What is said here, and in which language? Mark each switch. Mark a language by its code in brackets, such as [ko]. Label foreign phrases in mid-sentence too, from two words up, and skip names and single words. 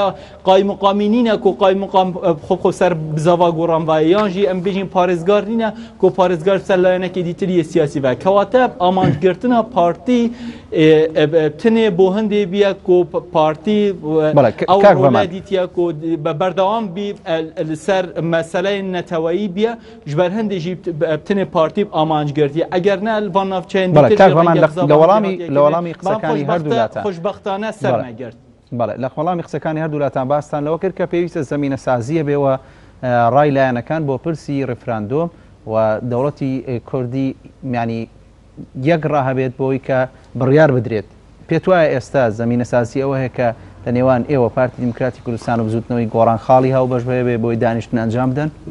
[ku] قایمقامی نینە کۆ قایمقام خۆ سەر بزاوا گۆڕانڤایە یانژی ئەم بێژین پارێزگار نینە کۆ پارێزگار سەر لایەنەکی دیتریە سیاسی بە کەواتە ئامانجگرتنە پارتی تنێ بۆ هەندێ بیە کۆ پارتی ئەو دیتە کۆ بە بەردەوام بی لەسەر مەسەلەی نەتەوەیی بیە ji ber هەندێ ژی تنێ پارتی ئامانجگرتی ئەگەر نە van navçeyên [ckb] لە وەڵامی قسەکانی هەردوولاتان خۆشبەختانە سەرنەگرت لە وەڵامی قسەکانی هەردوولاتان باستان لەوە کرد کە پێویستە زەمینە سازیە بێەوە ڕای لایەنەکان بۆ پرسی ڕفراندۆم و دەوڵەتی کوردی ینی یەک ڕاهەبێت بۆی کە بڕیار بدرێت پێت وایە ئێستا زەمینە سازی ئەوە هەیە کە لە نێوان ئێوە پارتی دیموکراتی کوردستان و بزوتنەوەی گۆڕان خاڵی هاو بەش بێ بۆی دانیشتن ئەنجام بدەن